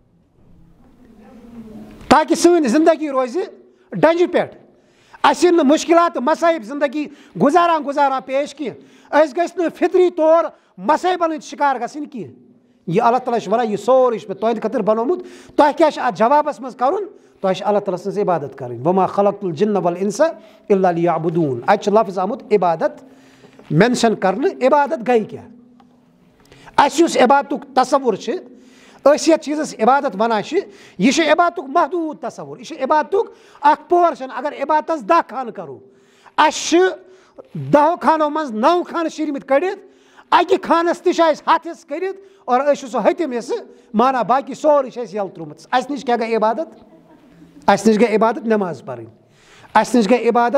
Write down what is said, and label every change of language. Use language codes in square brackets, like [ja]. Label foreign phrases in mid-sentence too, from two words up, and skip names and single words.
[ks] تاکہِ سٲنۍ زندگی روزِ ڈنٛجہِ پٮ۪ٹھ اَسہِ یِن نہٕ مُشکِلات تہٕ مصٲیِب زندگی گُزاران پیش کینٛہہ أسۍ گٔژھۍ نہٕ فطری طور مصٲیبَن ہٕنٛدۍ شِکار گژھٕنۍ کینٛہہ یہِ اللہ تعالیٰ چھُ وَنان یہِ سورُے چھُ مےٚ تُہنٛدِ خٲطرٕ بنومُت تۄہہِ کیٛاہ چھُ اَتھ جوابَس منٛز کَرُن تۄہہِ چھِ اللہ تعالیٰ سٕنٛز عبادت کَرٕنۍ [ar] وما خلقت الجن والانس الا لیعبدون [ks] اَتہِ چھُ لفظ آمُت عبادت مینشن کرنہٕ عبادت گٔے کیٛاہ اَسہِ یُس عبادتُک تصوُر چھِ أسۍ یَتھ چیٖزَس عبادت وَنان چھِ یہِ چھُ عبادتُک محدوٗد تصوُر یہِ چھُ عبادتُک اکھ پورشن اگر عبادتس 10 خانہٕ کرو اَسہِ چھِ 10 خانو منٛز 9 خانہٕ شیٖرمٕتۍ کٔڑِتھ اَکہِ خانس تہِ چھِ اَسہِ ہتھ حِصہٕ کٔرِتھ اور أسۍ چھِ سُہ ہتِم حِصہٕ مانان باقٕے سورُے چھِ اَسہِ یَلہٕ ترٛوومُت اَسہِ نِش کیٛاہ گٔے عبادت اَسہِ نِش گٔے عبادت نٮ۪ماز پرٕنۍ اَسہِ نِش گٔے